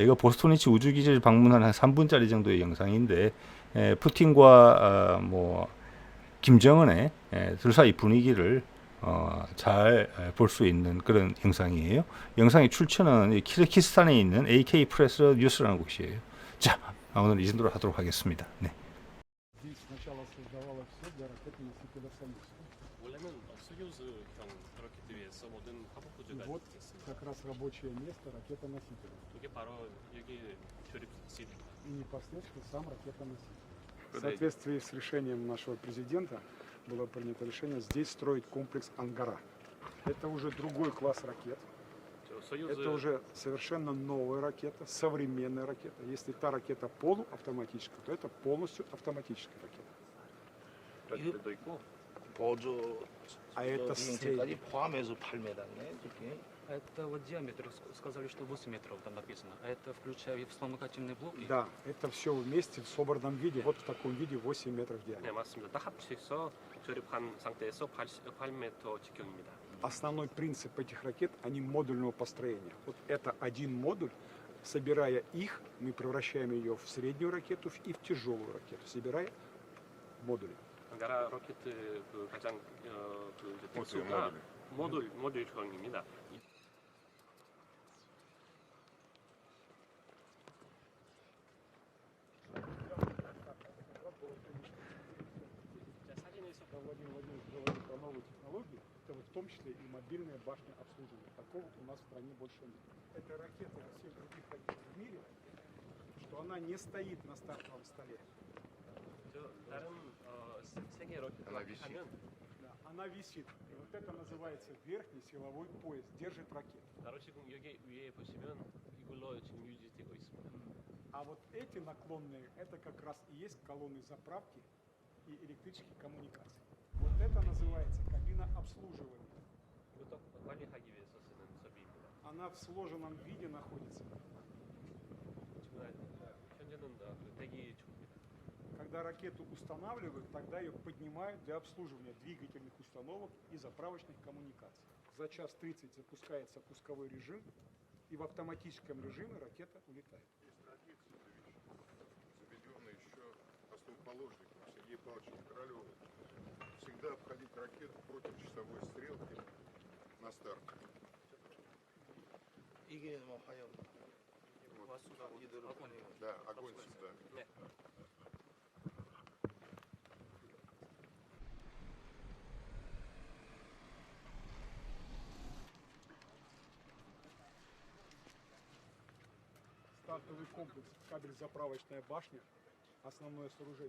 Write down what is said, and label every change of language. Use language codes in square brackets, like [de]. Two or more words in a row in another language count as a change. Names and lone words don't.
[ko] 이거 보스토니치 우주기지를 방문한 한 3분짜리 정도의 영상인데 푸틴과 뭐 김정은의 둘 사이 분위기를 잘 볼 수 있는 그런 영상이에요. 영상의 출처는 키르기스탄에 있는 AK 프레스 뉴스라는 곳이에요. 자, 오늘 이 정도로 하도록 하겠습니다. 네. 원래는 소유즈형 로켓 위에서 모든 화복 구조가 [ru] Вот [ko] 있었습니다. [ru] как раз рабочее место ракетоносителя. [ko] 이게 바로 여기 조립실입니다. [ru] И непосредственно сам ракетоноситель. В Куда соответствии с решением нашего президента было принято решение здесь строить комплекс «Ангара». Это уже другой класс ракет. [ko] 소유즈 [ru] Это уже совершенно новая ракета, современная ракета. Если та ракета полуавтоматическая, то это полностью автоматическая ракета. [ko] 로켓도 있고 보조 [ru] А это [ko] 비행체까지 포함해서 8m네 저게. [ru] Это вот диаметр, сказали, что 8 метров там написано. А это включая вспомогательные блоки? Да, это все вместе в собранном виде, вот в таком виде 8 метров в [ko] 네 [ru] диаметре. [ko] 맞습니다. 딱 합쳐서 조립한 상태에서 8m 직경입니다. [ru] Основной принцип этих ракет, они модульного построения. Вот это один модуль, собирая их, мы превращаем ее в среднюю ракету и в тяжелую ракету, собирая модули. [ko] 나라 로켓 그 가장 그 이제 특수가 모듈형입니다. 사진에서 [ru] Владимир Владимирович говорит про новые технологии, это вот в том числе и мобильная башня обслуживания. Такого у нас в стране больше нет. Это ракета во всех других ракет в мире, что она не стоит на стартовом столе. [ko] 다른 세계 로켓 하면 [ru] Да, она висит. И вот это называется верхний силовой пояс, держит ракету. [ko] 바로 지금 여기 위에 보시면 이걸로 지금 유지되고 있습니다. [ru] А вот эти наклонные, это как раз и есть колонны заправки и электрических коммуникаций. Вот это называется кабина обслуживания. [ko] 이것도 관리하기 위해서 쓰는 설비입니다. [ru] Она в сложенном виде находится. [ko] 지금 현재는 그 대기 중입니다. [ru] Когда ракету устанавливают, тогда ее поднимают для обслуживания двигательных установок и заправочных коммуникаций. За час 30 запускается пусковой режим, и в автоматическом режиме ракета улетает. Есть традиция, заведенная еще основоположником Сергеем Павловичем Королевым. Всегда обходить ракету против часовой стрелки на старт. [ko] 이게 뭐 화염. [ru] Вот. [ko] 이대로 보내면. [ru] Да, огонь всегда. [ko] 네. [ru] Стартовый комплекс, кабель заправочная башня, основное сооружение.